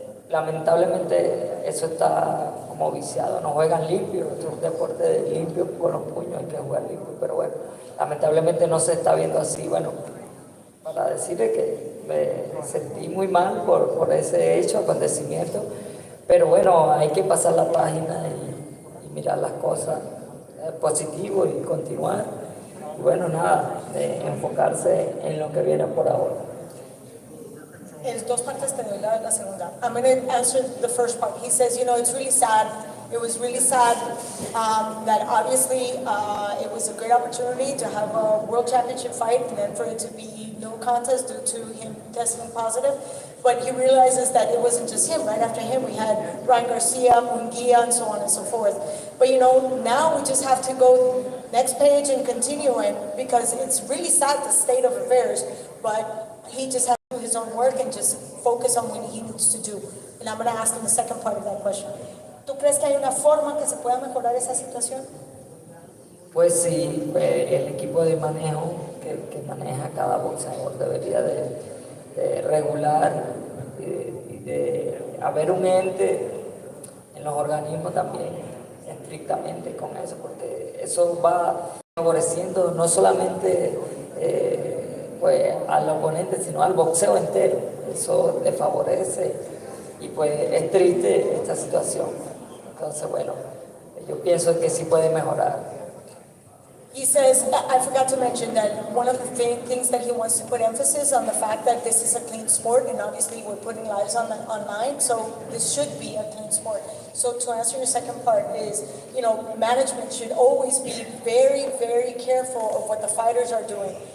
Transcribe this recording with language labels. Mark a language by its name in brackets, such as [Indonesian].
[Spanish] lamentablemente eso está como viciado, no juegan limpio, es un deporte limpio con los puños, hay que jugar limpio, pero bueno, lamentablemente no se está viendo así, bueno, para decirle que me sentí muy mal por ese hecho, acontecimiento, pero bueno, hay que pasar la página y mirar las cosas positivo y continuar, y bueno, nada, enfocarse en lo que viene por ahora. En dos partes te doy la segunda. [English] I'm going to answer the first part. He says, you know, it's really sad. It was really sad that obviously it was a great opportunity to have a world championship fight and then for it to be no contest due to him testing positive. But he realizes that it wasn't just him. Right after him, we had Ryan Garcia, Munguia, and so on and so forth. But you know, now we just have to go next page and continue it because it's really sad the state of affairs. But he just has to do his own work and just focus on what he needs to do. And I'm going to ask him the second part of that question. [Spanish] ¿Tú crees que hay una forma que se pueda mejorar esa situación? Pues sí, el equipo de manejo que maneja cada boxeador debería de regular y de haber un ente en los organismos también estrictamente con eso, porque eso va favoreciendo no solamente pues al oponente, sino al boxeo entero. Eso le favorece y pues es triste esta situación. Entonces, bueno, yo pienso que sí puede mejorar. [English] He says, I forgot to mention that one of the things that he wants to put emphasis on the fact that this is a clean sport, and obviously we're putting lives online, so this should be a clean sport. So to answer your second part is, you know, management should always be very, very careful of what the fighters are doing.